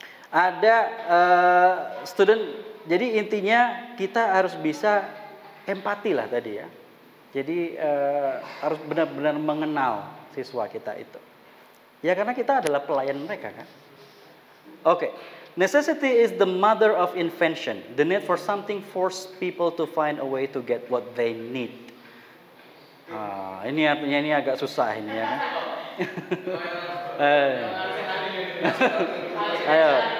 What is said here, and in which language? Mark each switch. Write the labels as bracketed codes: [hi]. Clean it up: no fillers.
[id] Ada student, jadi intinya kita harus bisa empati lah tadi ya. Jadi harus benar-benar mengenal siswa kita itu. Ya karena kita adalah pelayan mereka kan. Oke. [en] Necessity is the mother of invention. The need for something force people to find a way to get what they need. [id] Ini artinya ini agak susah ini ya kan. Ayo.